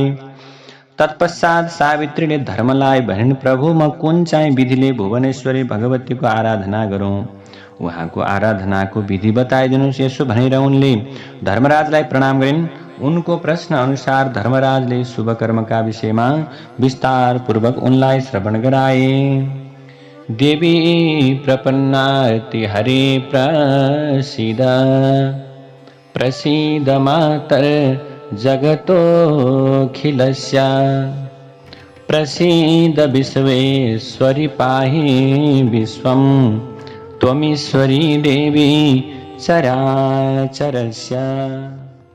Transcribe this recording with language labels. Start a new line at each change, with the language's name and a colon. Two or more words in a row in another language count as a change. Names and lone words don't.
Nepali: तत्पश्चात सावित्रीले धर्मलाई भनिन्, प्रभु, म कुन चाहिँ विधिले भुवनेश्वरी भगवतीको आराधना गरौँ? उहाँको आराधनाको विधि बताइदिनुहोस्। यसो भनेर उनले धर्मराजलाई प्रणाम गरिन्। उनको प्रश्न अनुसार धर्मराजले शुभ कर्मका विषयमा विस्तार पूर्वक उनलाई श्रवण गराए।
Sanskrit: देवी प्रपन्नाति हरे प्रसीद, प्रसीद मातर जगतोऽखिलस्य, प्रसीद विश्वेश्वरि पाहि विश्वं, त्वमीश्वरी देवी चराचरस्य।